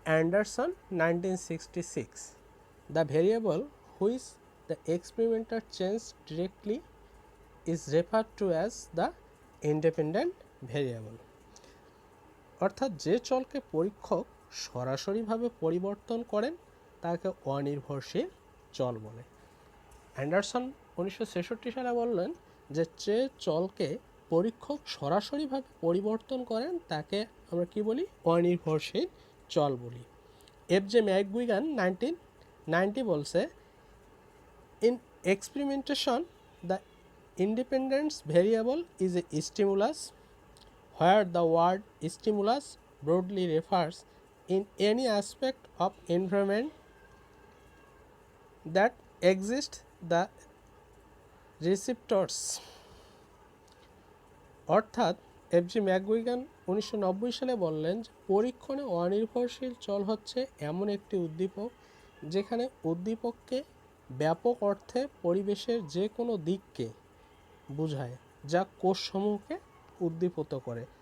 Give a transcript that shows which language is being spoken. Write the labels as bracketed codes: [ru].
[en] Anderson 1966, the variable which the experimenter changed directly is referred to as the independent variable. [bn] অর্থাৎ যে চলকে পরীক্ষক সরাসরিভাবে পরিবর্তন করেন তাকে অনির্ভরশীল চল বলে। অ্যান্ডারসন 1966 সালে বললেন যে যে চলকে পরীক্ষক সরাসরিভাবে পরিবর্তন করেন তাকে আমরা কি বলি? অনির্ভরশীল চল বলি। [en] FJ McGuigan 1990 [bn] বলছে, [en] In experimentation the independence variable is a stimulus where the word stimulus broadly refers in any aspect of environment that exists the receptors. [bn] অর্থাৎ এফজি ম্যাকগুইগান 1990 সালে বললেন যে পরীক্ষণে অনির্ভরশীল চল হচ্ছে এমন একটি উদ্দীপক যেখানে উদ্দীপককে ব্যাপক অর্থে পরিবেশের যে কোনো দিককে বোঝায় যা কোষসমূহকে উদ্দীপিত করে।